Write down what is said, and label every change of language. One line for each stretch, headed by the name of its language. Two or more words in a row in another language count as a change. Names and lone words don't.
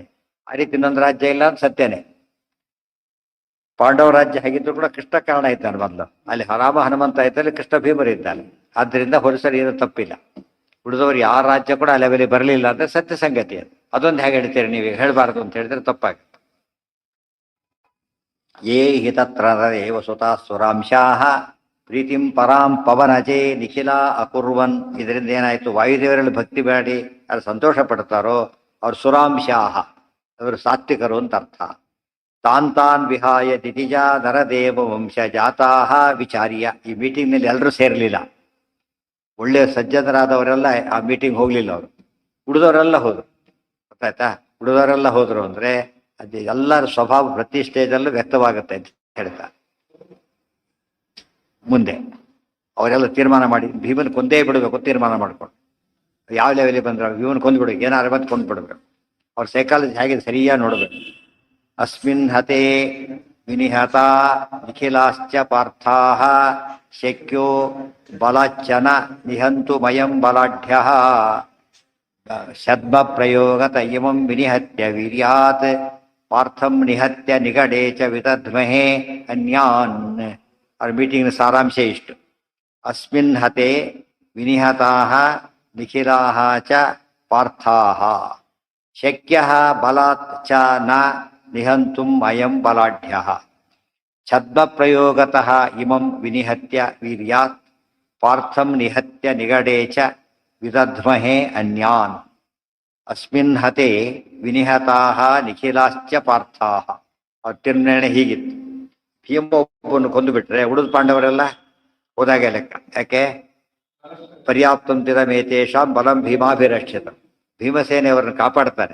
Kannada: ಆ ರೀತಿ ಇನ್ನೊಂದು ರಾಜ್ಯ ಇಲ್ಲ ಅಂತ ಸತ್ಯನೇ. ಪಾಂಡವ ರಾಜ್ಯ ಆಗಿದ್ರು ಕೂಡ ಕೃಷ್ಣ ಕಾರಣ ಇದ್ದಾನೆ ಮೊದಲು. ಅಲ್ಲಿ ರಾಮ ಹನುಮಂತ ಇದ್ದಲ್ಲಿ ಕೃಷ್ಣ ಭೀಮರು ಇದ್ದಾನೆ. ಆದ್ದರಿಂದ ಹೊರಸರಿ ಏನು ತಪ್ಪಿಲ್ಲ. ಉಳಿದವರು ಯಾವ ರಾಜ್ಯ ಕೂಡ ಆ ಲೆವೆಲಿಗೆ ಬರಲಿಲ್ಲ ಅಂದ್ರೆ ಸತ್ಯ ಸಂಗತಿ ಅದು. ಅದೊಂದು ಹೇಗೆ ಹೇಳ್ತೀರಿ ನೀವು, ಹೇಳಬಾರ್ದು ಅಂತ ಹೇಳಿದ್ರೆ ತಪ್ಪಾಗುತ್ತೆ.
Sanskrit: ಯೇ ಹಿ ತತ್ರ ಏವ ಸುತಾ ಸುರಾಂಶಾಹ ಪ್ರೀತಿಂ ಪರಾಂ ಪವನಜೇ ನಿಖಿಲ ಅಕುರ್ವನ್.
Kannada: ಇದರಿಂದ ಏನಾಯ್ತು, ವಾಯುದೇವರಲ್ಲಿ ಭಕ್ತಿ ಬೇಡಿ ಯಾರು ಸಂತೋಷ ಪಡ್ತಾರೋ ಅವ್ರು ಸುರಾಂಶಾಹ, ಅವರು ಸಾತ್ವಿಕರು ಅಂತ ಅರ್ಥ.
Sanskrit: ತಾನ್ ವಿಹಾಯ ದಿತಿಜ ನರದೇವ ವಂಶ ಜಾತಾಹ ವಿಚಾರ್ಯ.
Kannada: ಈ ಮೀಟಿಂಗ್ನಲ್ಲಿ ಎಲ್ಲರೂ ಸೇರಲಿಲ್ಲ. ಒಳ್ಳೆಯ ಸಜ್ಜನರಾದವರೆಲ್ಲ ಆ ಮೀಟಿಂಗ್ ಹೋಗ್ಲಿಲ್ಲ. ಅವರು ಉಳಿದವರೆಲ್ಲ ಹೋದ್ರು. ಗೊತ್ತಾಯ್ತಾ, ಉಳಿದವರೆಲ್ಲ ಹೋದ್ರು ಅಂದ್ರೆ ಅದು ಎಲ್ಲರ ಸ್ವಭಾವ ಪ್ರತಿ ಸ್ಟೇಜಲ್ಲೂ ವ್ಯಕ್ತವಾಗುತ್ತೆ ಅಂತ ಹೇಳ್ತಾರೆ. ಮುಂದೆ ಅವರೆಲ್ಲ ತೀರ್ಮಾನ ಮಾಡಿ ಭೀಮನ್ ಕೊಂದೇ ಬಿಡಬೇಕು ತೀರ್ಮಾನ ಮಾಡ್ಕೊಂಡು. ಯಾವ ಲೆವೆಲಿಗೆ ಬಂದ್ರೆ ಭೀಮನ್ ಕೊಂದು ಬಿಡ್ಬೇಕು, ಏನಾರು ಬಂದು ಕೊಂದು ಬಿಡ್ಬೇಕು. ಅವ್ರ ಸೈಕಾಲಜಿ ಹೇಗೆ ಸರಿಯಾಗಿ ನೋಡ್ಬೇಕು.
Sanskrit: ಅಸ್ಮಿನ್ ಹತೆ ವಿನಿಹತ ನಿಖಿಲಾಶ್ಚ ಪಾರ್ಥಾಃ ಶಕ್ಯೋ ಬಲಾಚ್ಚನ ನಿಹಂತು ಮಯಂ ಬಲಾಢ್ಯಃ ಶದ್ಮ ಪ್ರಯೋಗತ ಇಮಂ ವಿನಿಹತ್ಯ ವೀರ್ಯಾತ್ ಪಾರ್ಥಂ ನಿಹತ್ಯ ನಿಗಡೇ ಚ ವಿದಧ್ಮಹೇ ಅನ್ಯಾನ್.
Kannada: ಅವ್ರ ಮೀಟಿಂಗ್ನ ಸಾರಾಂಶ ಇಷ್ಟು.
Sanskrit: ಅಸ್ಮಿನ್ ಹತೆ ವಿನಿಹತಾಃ ನಿಖಿಲಾಃ ಚ ಪಾರ್ಥಾಃ ಶಕ್ಯಃ ಬಲಾತ್ ಚ ನ ನಿಹಂತುಂ ಅಯಂ ಬಲಾಢ್ಯಃ ಛದ್ಮ ಪ್ರಯೋಗತಃ ಇಮಂ ವಿನಿಹತ್ಯ ವೀರ್ಯಾತ್ ಪಾರ್ಥಂ ನಿಹತ್ಯ ನಿಗಡೇ ಚ ವಿದಧ್ಮಹೇ ಅನ್ಯಾನ್. ಅಸ್ಮಿನ್ ಹತೆ ವಿನಿಹತಾಃ ನಿಖಿಲಾಶ್ಚ ಪಾರ್ಥಾಃ.
Kannada: ಅವ್ರ ತೀರ್ಮಾನ ಹೀಗಿತ್ತು. ಭೀಮ ಒಬ್ಬನ್ನು ಕೊಂದು ಬಿಟ್ರೆ ಉಳಿದ ಪಾಂಡವರೆಲ್ಲ ಹೋದಾಗೆ ಲೆಕ್ಕ.
Sanskrit: ಯಾಕೆ? ಪರ್ಯಾಪ್ತಂತಿದ ಮೇತೇಶಾಂ ಬಲಂ ಭೀಮಾಭಿರಕ್ಷಿತ.
Kannada: ಭೀಮಸೇನೆಯವರನ್ನು ಕಾಪಾಡ್ತಾನೆ.